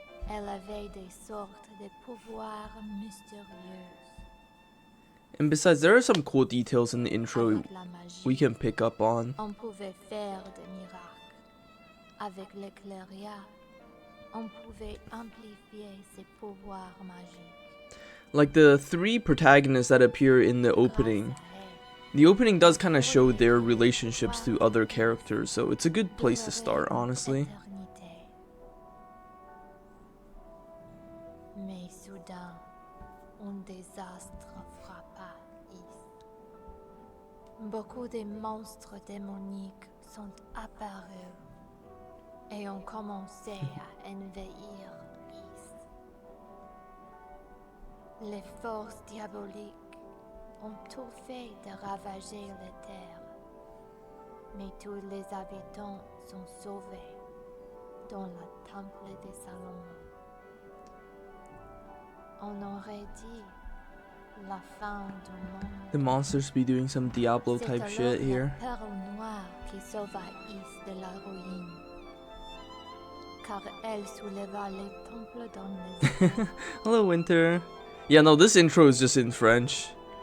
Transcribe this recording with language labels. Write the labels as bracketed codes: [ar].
[fr] Elle avait des sortes de pouvoirs mystérieux. [en] And besides, there are some cool details in the intro we can pick up on. [fr] On pouvait faire des miracles. Avec l'éclairia, on pouvait amplifier ses pouvoirs magiques. [en] Like the three protagonists that appear in the opening. The opening does kind of show their relationships to other characters, so it's a good place to start, honestly. [fr] Mais soudain, un désastre frappa Ys. Beaucoup de monstres démoniques sont apparus et ont commencé à envahir Ys. Les forces diaboliques ont tout fait de ravager la terre, mais tous les habitants sont sauvés dans le temple de Salomon. On aurait dit la fin du monde. [en] The monsters be doing some Diablo type shit here. [fr] C'est alors la perle noire qui sauva Ys de la ruine, car elle souleva les temples dans les Hello Winter. [en] Yeah, no, this intro is just in French.